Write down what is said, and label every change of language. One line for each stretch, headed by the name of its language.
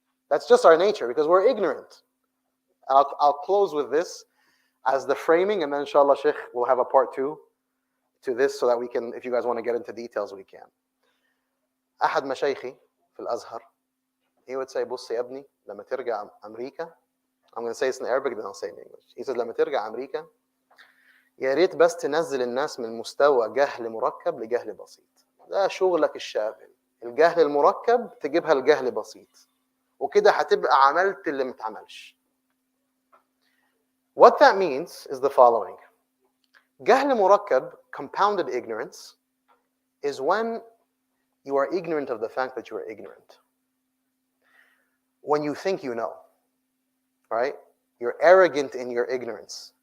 English: That's just our nature because we're ignorant. I'll close with this as the framing, and then inshallah, Sheikh, we'll have a part 2 to this so that we can, if you guys want to get into details, we can.
Arabic: أحد مشايخي في الأزهر,
English: he would say,
Arabic: بص يا ابني لما ترجع أمريكا,
English: I'm going to say this in Arabic, then I'll say it in English. He says,
Arabic: لما ترجع أمريكا, يا ريت بس تنزل الناس من مستوى جهل مركب لجهل بسيط. ده شغلك الشاغل. الجهل المركب تجيبها لجهل بسيط. وكده هتبقى عملت اللي متعملش.
English: What that means is the following. جهل مركب, compounded ignorance, is when you are ignorant of the fact that you are ignorant. When you think you know, right? You're arrogant in your ignorance.